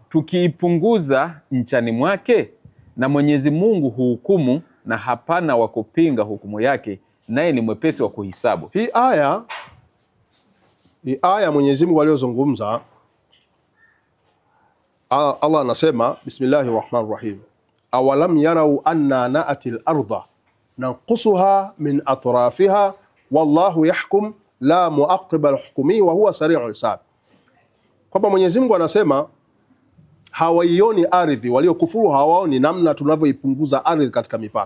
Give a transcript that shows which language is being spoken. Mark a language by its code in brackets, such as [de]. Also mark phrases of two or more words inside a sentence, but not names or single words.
[sw] Tukiipunguza nchani mwake? Na Mwenyezi Mungu huhukumu, na hapana wa kupinga hukumu yake, naye ni mwepesi wa kuhisabu. Hii aya Mwenyezi Mungu aliyozungumza, Allah anasema [ar] بسم الله الرحمن الرحيم أولم يروا أنا نأتي الأرض ننقصها من أطرافها والله يحكم لا معقب الحكم وهو سريع الحساب. [sw] Kwamba Mwenyezi Mungu anasema hawaioni ardhi, waliokufuru hawaoni namna tunavyoipunguza ardhi katika mipaka.